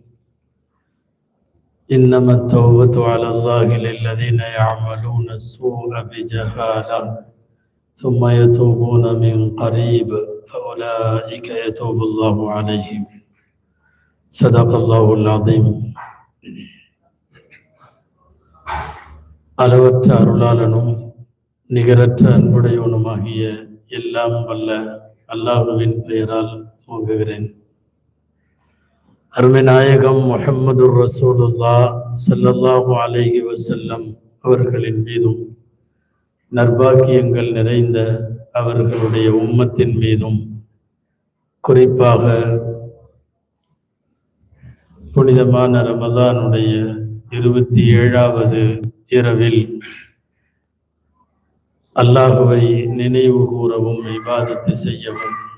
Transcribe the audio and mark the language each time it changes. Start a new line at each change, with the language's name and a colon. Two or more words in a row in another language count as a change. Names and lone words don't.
Arabic: إنما التوبة على الله للذين يعملون السوء بجهالة ثم يتوبون من قريب فأولئك يتوب الله عليهم. صدق الله العظيم.
Tamil: அளவற்ற அருளாளனும் நிகரற்ற அன்புடையவனுமாகிய எல்லாம் வல்ல அல்லாஹுவின் பெயரால் துவங்குகிறேன். அருமை நாயகம்
Arabic: محمد رسول الله صلى الله عليه وسلم
Tamil: அவர்களின் மீதும், நற்பாக்கியங்கள் நிறைந்த அவர்களுடைய உம்மத்தின் மீதும், குறிப்பாக புனிதமான ரமலானுடைய 27வது இரவில் அல்லாஹுவை நினைவு கூறவும், இபாதத்து செய்யவும்,